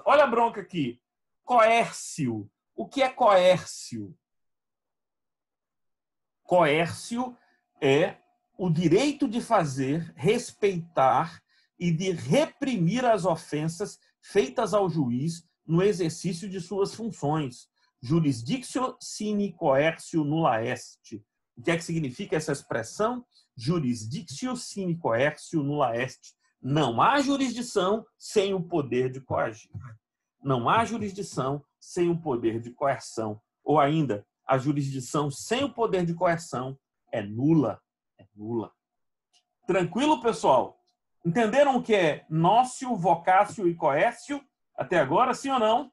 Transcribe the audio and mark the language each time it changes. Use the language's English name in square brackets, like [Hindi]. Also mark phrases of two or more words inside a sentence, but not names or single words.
[Portuguese] Olha a bronca aqui. Coércio. O que é coércio? Coércio é o direito de fazer, respeitar e de reprimir as ofensas feitas ao juiz no exercício de suas funções. [Latin] Jurisdictio sine coercio nulla est. [Portuguese] O que é que significa essa expressão? [Latin] Jurisdictio sine coercio nulla est. [Portuguese] Não há jurisdição sem o poder de coagir. Não há jurisdição sem o poder de coerção. Ou ainda, a jurisdição sem o poder de coerção é nula. É nula. Tranquilo, pessoal? Entenderam o que é nócio, vocácio e coércio até agora, sim ou não?